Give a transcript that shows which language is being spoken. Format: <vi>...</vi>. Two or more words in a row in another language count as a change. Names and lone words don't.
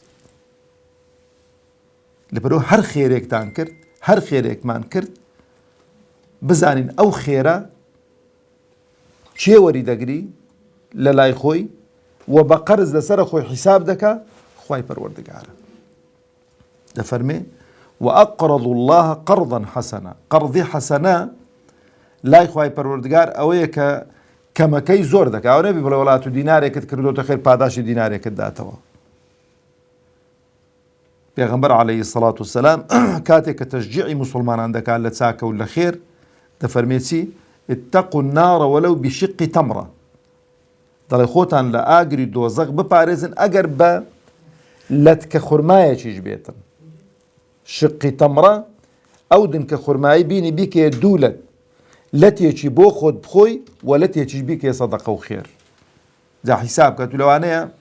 <ckb>لەبەرەوە هەر خێرێکتان کرد هەر خێرێکمان کرد بزانین ئەو خێرە چێ وەری دەگری لە لای خۆی و بە قەرز لەسەرە خۆی حیساب دەکا خوای پەروەردگارە دەفەرمێ</ckb> <ar>وأقرضوا الله قرضا حسنا</ar> <ckb>قەرضی حەسەنە لای خوای پەروەردگار ئەوەیە کە کەمەکەی زۆر دەکا ئەو نەبی بڵێ وڵات و دینارێکت کردوتە خێر پاداشی دینارێکت داتەوە پێغەمبەر</ckb> <ar>عەلەیهی سەڵات وسەلام</ar> <ckb>کاتێک کە تەشجیعی موسڵمانان دەکات لە چاکە و لە خێر دەفەرمێ چی</ckb> <ar>اتقوا النار ولو بشق تمرة</ar> <ckb>دەڵێ خۆتان لە ئاگری دۆزەق بپارێزن ئەگەر بە لەتکە خورمایەکیش بێتن</ckb> <ar>شقی تەمرە</ar> <ckb>ئەو دنکە خورمایی بینی بیکێ دوولت لەتێکی بۆ خۆت بخۆی و لەتێکیش بیکێ سەدەقە و خێر جا حیساب کە تو لەوانەیە</ckb>